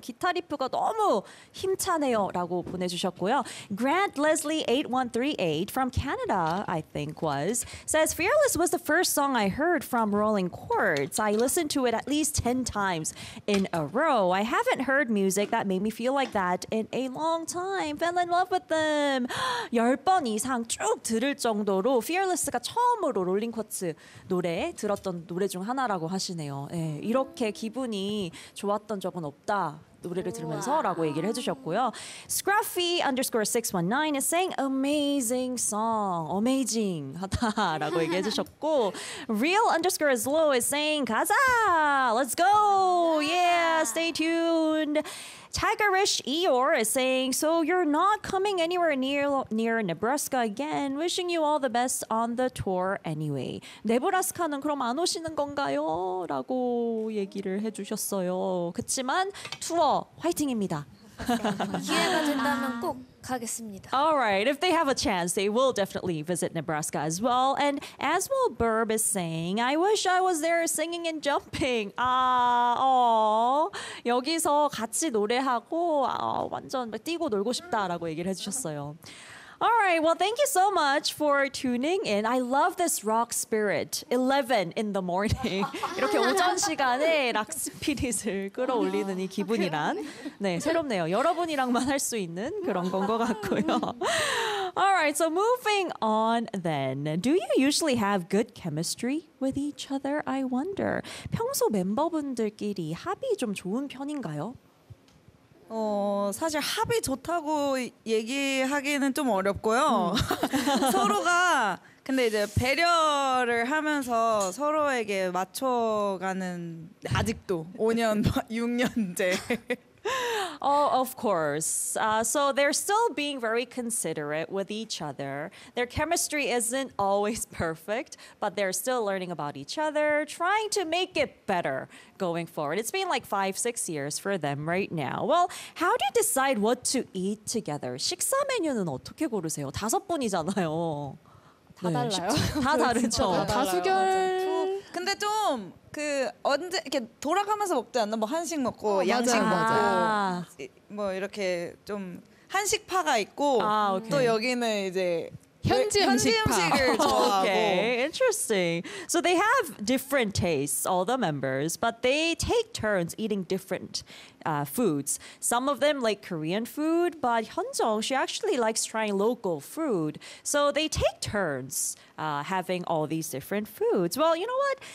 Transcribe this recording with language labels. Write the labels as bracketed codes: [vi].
[ko] 기타 리프가 너무 힘차네요. 라고 보내주셨고요. [en] Grant Leslie 8138 from Canada, I think was, says, Fearless was the first song I heard from Rolling Chords. I listened to it at least 10 times in a row. I haven't heard music that made me feel like that in a long time. Fell in love with them. [ko] 10번 이상 쭉 들을 정도로 Fearless가 처음으로 Rolling Chords 노래 들었던 노래 중 하나라고 하시네요. 예, 이렇게 기분이 좋았던 적은 없다. 노래를 들으면서 라고 얘기를 해주셨고요. [en] Scruffy underscore 619 is saying amazing song. Amazing [ko] 하다 라고 얘기해 주셨고 [en] Real underscore slow is saying [ko] 가자! [en] Let's go! Yeah! Stay tuned! Tigerish Eeyore is saying, so you're not coming anywhere near Nebraska again. Wishing you all the best on the tour anyway. [ko] 네브라스카는 그럼 안 오시는 건가요? 라고 얘기를 해주셨어요. 그치만 투어 화이팅입니다. 기회가 된다면 꼭 가겠습니다. [en] All right. If they have a chance, they will definitely visit Nebraska as well. And Aswell Burb is saying, I wish I was there singing and jumping. 아, 어. [ko] 여기서 같이 노래하고 완전 뛰고 놀고 싶다라고 얘기를 해주셨어요. [en] All right. Well, thank you so much for tuning in. I love this rock spirit. 11 in the morning. [ko] 이렇게 오전 시간에 락 스피릿을 끌어올리는 이 기분이란. 네, 새롭네요. 여러분이랑만 할 수 있는 그런 건 것 같고요. [en] All right. So moving on then. Do you usually have good chemistry with each other? I wonder. [ko] 평소 멤버분들끼리 합이 좀 좋은 편인가요? 사실 합이 좋다고 얘기하기는 좀 어렵고요. 서로가 근데 이제 배려를 하면서 서로에게 맞춰가는 아직도 5년, 6년째. [en] Oh, of course. So they're still being very considerate with each other. Their chemistry isn't always perfect, but they're still learning about each other, trying to make it better going forward. It's been like 5-6 years for them right now. Well, how do you decide what to eat together? [ko] 식사 메뉴는 어떻게 고르세요? 다섯 분이잖아요. 다 네, 달라요. 다 다르죠. 다수결. 근데 좀 그 언제 이렇게 돌아가면서 먹지 않나? 뭐 한식 먹고 양식 먹고 뭐 이렇게 좀 한식파가 있고 또 여기는 이제 현지 음식을 좋아하고. [en] Okay, interesting. So they have different tastes, all the members, but they take turns eating different foods. Some of them like Korean food, but Hyunjong, she actually likes trying local food. So they take turns having all these different foods. Well, you know what?